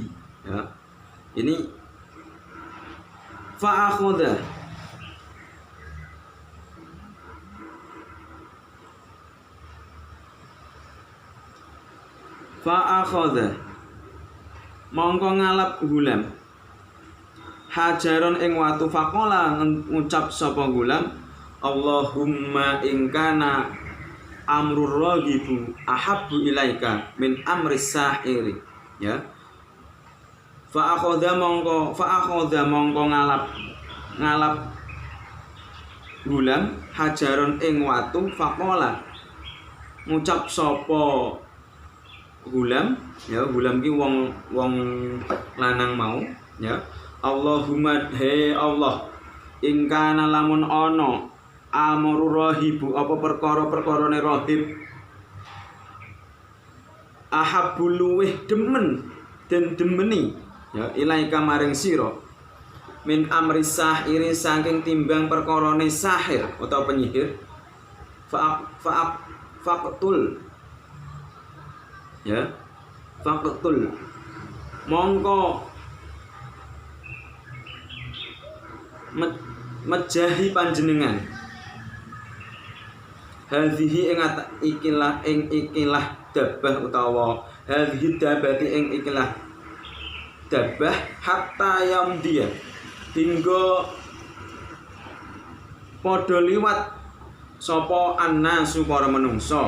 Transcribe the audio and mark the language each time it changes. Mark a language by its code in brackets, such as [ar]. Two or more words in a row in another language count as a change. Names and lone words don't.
[id] Ya. Ini [ar] فأخذ [jv] mongko ngalap [ar] غلام حجرا [jv] ing watu [ar] فقال [jv] ngucap sapa [ar] غلام اللهم إن كان أمر الراغب أحب إليك من أمر الساحر. Ya. [jv] Fa'akhadha mongko ngalap [ar] غلام حجرا [jv] ing watu faqala ngucap sapa [ar] غلام يا غلام [jv] ki wong lanang mau, [ar] يا اللهم [jv] he Allah [ar] إن كان [jv] lamun ana [ar] أمر الراهب [jv] apa perkara-perkarane rahib ahabbul luweh demen den demeni ya ilaika maring sira [ar] من أمر الساحر [jv] saking timbang perkarane sahir [id] atau penyihir [ar] فاقتل يا فاقتل [jv] mongko mejahi panjenengan hadhihi ing ikilah dabah utawa [ar] هذه دابة [jv] ing ikilah dabah [ar] حتى يمضي [jv] hingga padha liwat sapa annasu para menungso.